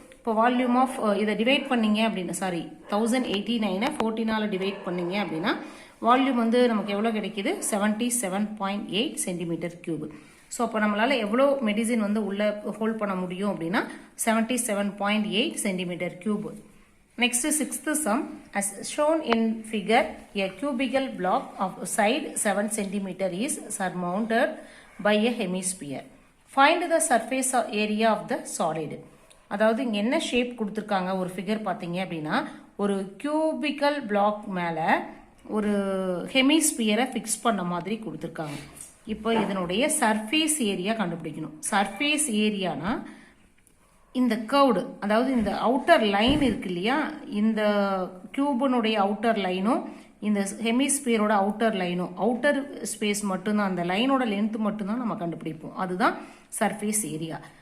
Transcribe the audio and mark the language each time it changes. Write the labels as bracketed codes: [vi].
[ta] இப்போ volume of இதை divide பண்ணீங்க அப்படின்னா 1089 14ஆல் டிவைட் பண்ணீங்க அப்படின்னா வால்யூம் வந்து நமக்கு எவ்வளோ கிடைக்குது 77.8 சென்டிமீட்டர் கியூப். ஸோ அப்போ நம்மளால் எவ்வளோ மெடிசின் வந்து உள்ளே ஹோல்ட் பண்ண முடியும் அப்படின்னா 77.8 centimetre cube. [en] Next, sixth sum. As shown in figure, a cubical block of side 7 cm is surmounted by a hemisphere. Find the surface area of the solid. [ta] அதாவது இங்கே என்ன ஷேப் கொடுத்துருக்காங்க ஒரு ஃபிகர் பார்த்தீங்க அப்படின்னா ஒரு கியூபிக்கல் பிளாக் மேலே ஒரு ஹெமிஸ்பியரை ஃபிக்ஸ் பண்ண மாதிரி கொடுத்துருக்காங்க. இப்போ இதனுடைய சர்ஃபேஸ் ஏரியா கண்டுபிடிக்கணும். சர்ஃபேஸ் ஏரியானா இந்த கர்வ்டு, அதாவது இந்த அவுட்டர் லைன் இருக்கு இல்லையா, இந்த கியூபனுடைய அவுட்டர் லைனும் இந்த ஹெமிஸ்பியரோட அவுட்டர் லைனும், அவுட்டர் ஸ்பேஸ் மட்டும்தான், அந்த லைனோட லென்த் மட்டும்தான் நம்ம கண்டுபிடிப்போம். அதுதான் சர்ஃபேஸ் ஏரியா.